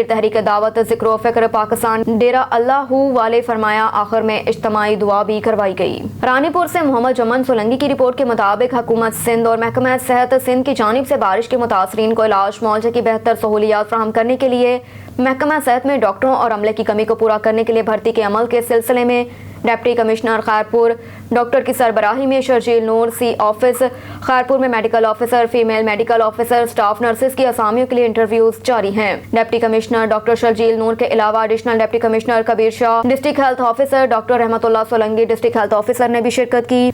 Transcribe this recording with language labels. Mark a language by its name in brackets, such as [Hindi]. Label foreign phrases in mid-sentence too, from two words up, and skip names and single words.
[Urdu] تحریک دعوت ذکر و فکر پاکستان ڈیرہ اللہ والے فرمایا آخر میں اجتماعی دعا بھی کروائی گئی رانی پور سے محمد جمن سولنگی کی رپورٹ کے مطابق حکومت سندھ اور محکمہ صحت سندھ کی جانب سے بارش کے متاثرین کو علاج معالجے کی بہتر سہولیات فراہم کرنے کے لیے محکمہ صحت میں ڈاکٹروں اور عملے کی کمی کو پورا کرنے کے لیے بھرتی کے عمل کے سلسلے میں [English] deputy commissioner [Urdu] خیرپور ڈاکٹر کی سربراہی میں شرجیل نور سی آفس خیرپور میں [English] medical officer, female medical officer, staff nurses [Urdu] کی اسامیوں کے لیے انٹرویوز جاری ہیں. [English] deputy commissioner doctor [Urdu] شرجیل نور کے علاوہ [English] additional deputy commissioner [Urdu] کبیر شاہ, [English] district health officer doctor [Urdu] رحمت اللہ سولنکی, [English] district health officer [Urdu] نے بھی شرکت کی.